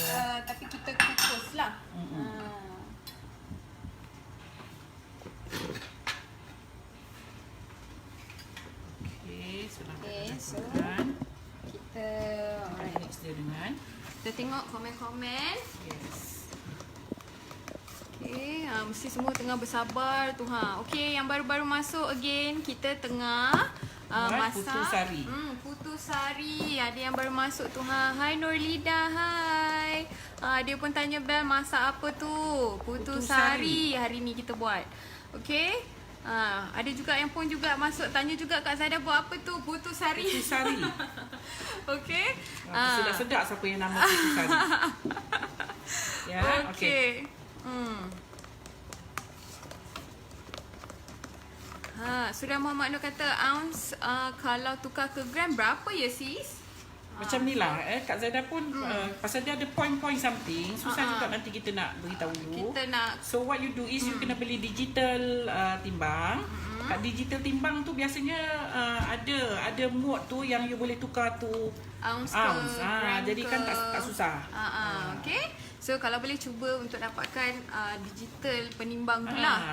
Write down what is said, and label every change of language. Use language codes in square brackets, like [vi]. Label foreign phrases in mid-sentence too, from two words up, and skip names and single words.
[ms] tapi kita kukus lah. So kita mix dia dengan. Kita tengok komen-komen. Yes. Okay, mesti semua tengah bersabar tu ha. Okay, yang baru-baru masuk again, kita tengah masak putu sari. Putu sari. Ada yang baru masuk tu ha. Hai Nurlida, hai. Dia pun tanya Bel masak apa tu? Putu sari. Hari ni kita buat. Okay. Ada juga yang pun juga masuk tanya juga Kak Zaida buat apa tu? Putu sari. Putu sari. Okay. Sedap-sedap siapa yang nama putu sari. Ya, okay. Sudah Muhammad Nur kata ounce kalau tukar ke gram berapa ya sis? Macam ni lah Kak Zaida pun pasal dia ada point-point something. Susah juga nanti kita nak beritahu dulu. [en] So what you do is you [ms] kena beli [en] digital timbang. [ms] Kat digital timbang tu biasanya ada mode tu yang you boleh tukar tu ounce. Jadi kan tak susah. Okay. So kalau boleh cuba untuk dapatkan digital penimbang tu lah.